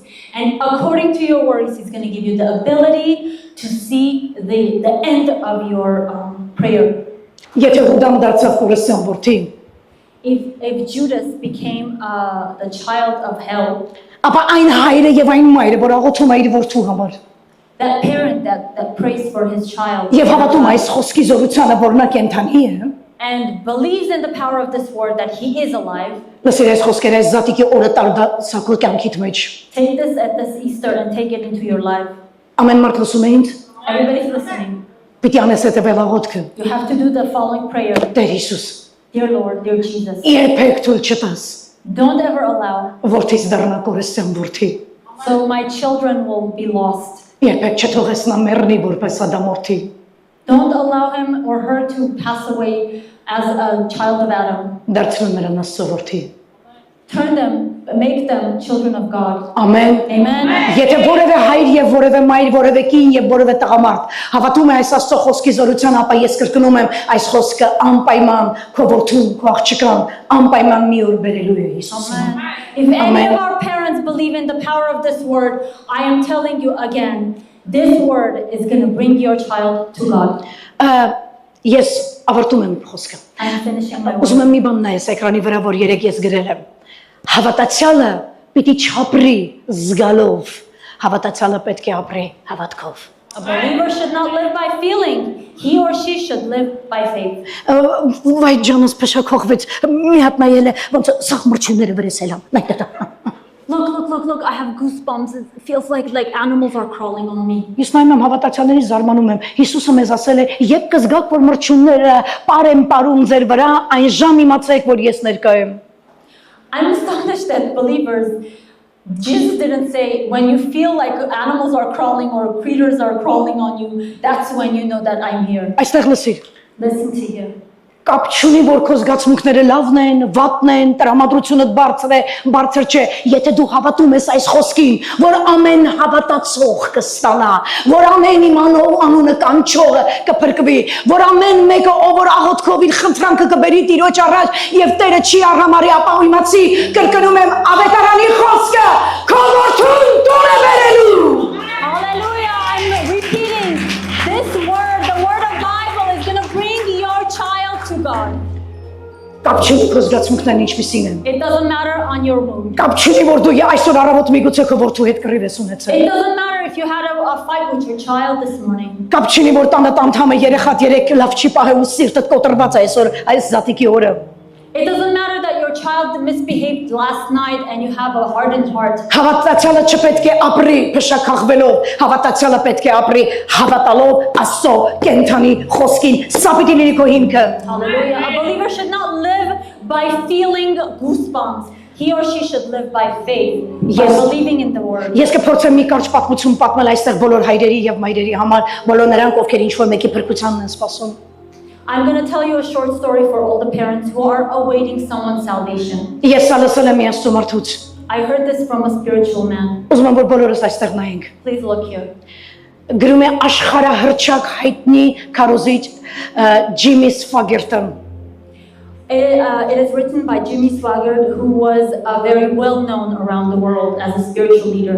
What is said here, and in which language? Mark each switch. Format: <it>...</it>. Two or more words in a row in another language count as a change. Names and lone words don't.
<en>And according to your worries, he's going to give you the ability to see the end of your prayer.</en> <hy>Եթե Հուդան դարձավ Կորեսյան որդի,</hy> <en>If Judas became the child of hell,</en> <hy>ապա այն հայրը եւ այն մայրը, որ աղոթում է իր որդու համար,</hy> <en>that parent that prays for his child</en> <hy>եւ հավատում է այս խոսքի զորությանը, որ նա կենթանի է,</hy> <en>and believes in the power of this word that he is alive,</en> <hy>լսիր այս խոսքերը այս զատիկի օրը տարդա քո կյանքիդ մեջ։</hy> <en>take this at this Easter and take it into your life.</en> <hy>Ամեն մարդ լսում է ինձ,</hy> <en>Everybody's listening.</en> <hy>պիտի անես հետևել աղոթքը։</hy> <en>You have to do the following prayer.</en> <hy>Տեր Հիսուս,</hy> <en>Dear Lord, dear Jesus,</en> <hy>երբեք թույլ չտաս,</hy> <en>don't ever allow</en> <hy>որդիս դառնա Կորեսյան որդի։</hy> <en>so my children will be lost.</en> <hy>Երբեք չթողես նա մեռնի որպես ադամորդի։</hy> <en>Don't allow him or her to pass away as a child of Adam.</en> <hy>Դարձրու նրան Աստծո որդի։</hy> <en>Turn them, make them children of God.</en> <hy>Ամեն։</hy> <en>Amen.</en> <hy>Եթե որևէ հայր եւ որևէ մայր, որևէ կին եւ որևէ տղամարդ հավատում է այս Աստծո խոսքի զորության, ապա ես կրկնում եմ այս խոսքը անպայման քո որդուն, քո աղջկան անպայման մի օր բերելու է Հիսուսը։</hy> <en>Amen. If any Amen. of our parents believe in the power of this word, I am telling you again, this word is going to bring your child to God.</en> <hy>Ես ավարտում եմ խոսքը։</hy> <en>I am finishing my</en> <hy>Ուզում</hy> <en>word.</en> <hy>եմ մի բան նայես էկրանի վրա, որ երեք ես գրել եմ։ Հավատացյալը պիտի չապրի զգալով, հավատացյալը պետք է ապրի հավատքով։</hy> <en>A believer should not live by feeling. He or she should live by faith.</en> <hy>Վայ ջանս փշակողվեց, մի հատ նայել է, ոնց սաղ մրջինները վրեսել եմ։ Նայ</hy> <en>Look, I have goosebumps. It feels like animals are crawling on me.</en> <hy>Ես նայում եմ հավատացյալների զարմանում եմ։ Հիսուսը մեզ ասել է, երբ կզգաք, որ մրջյունները պարեն պարում ձեր վրա, այն ժամ իմացեք, որ ես ներկա եմ։</hy> <en>I'm astonished that believers, Jesus didn't say, when you feel like animals are crawling or creatures are crawling on you, that's when you know that I'm here.</en> <hy>Այստեղ լսիր,</hy> <en>Listen to here.</en> <hy>Կապ չունի, որ քո զգացմունքները լավն են, վատն են, տրամադրությունդ բարձր է, բարձր չէ, եթե դու հավատում ես այս խոսքին, որ ամեն հավատացող կստանա, որ ամեն իմանող անունը կանչողը կփրկվի, որ ամեն մեկը ով որ աղոթքով իր խնդրանքը կբերի Տիրոջ առաջ եւ Տերը չի արհամարի, ապա իմացի կրկնում եմ ավետարանի խոսքը, քո որդուն տուն է բերելու։</hy> <en>Hallelujah. I'm repeating this word. The word of Bible is going to bring your child to God.</en> <hy>Կապ չունի քո զգացմունքներն ինչպիսին են։</hy> <en>It doesn't matter on your mood.</en> <hy>Կապ չունի որ դու այսօր առավոտ միգուցե քո որդու հետ կռիվ ես ունեցել։</hy> <en>It doesn't matter if you had a fight with your child this morning.</en> <hy>Կապ չունի որ տանդ անդամը երեխատ երեք լավ չի պահել ու սիրտդ կոտրված է այսօր այս զատիկի օրը։</hy> <en>It doesn't matter that your child misbehaved last night and you have a hardened heart.</en> <hy>Հավատացյալը չպետք է ապրի փշակախվելով, հավատացյալը պետք է ապրի հավատալով Աստծո կենթանի խոսքին։ Սա պիտի լինի քո հիմքը։</hy> <en>Hallelujah. A believer should not live by feeling goosebumps. He or she should live by faith, by Yes. believing in the word.</en> <hy>Ես կփորձեմ մի կարճ պատմություն պատմել այստեղ բոլոր հայրերի եւ մայրերի համար, բոլոր նրանք ովքեր ինչ որ մեկի փրկությանն են սպասում։</hy> <en>I'm going to tell you a short story for all the parents who are awaiting someone's salvation.</en> <hy>Ես ալսել եմ Աստծո մարդուց։</hy> <en>I heard this from a spiritual man.</en> <hy>Ուզում եմ որ բոլորս այստեղ նայենք։</hy> <en>Please look here.</en> <hy>Գրում է աշխարհահռչակ հայտնի քարոզիչ Ջիմի Սվագերտն։</hy> <en>It is written by Jimmy Swaggart, who was very well known around the world as a spiritual leader.</en>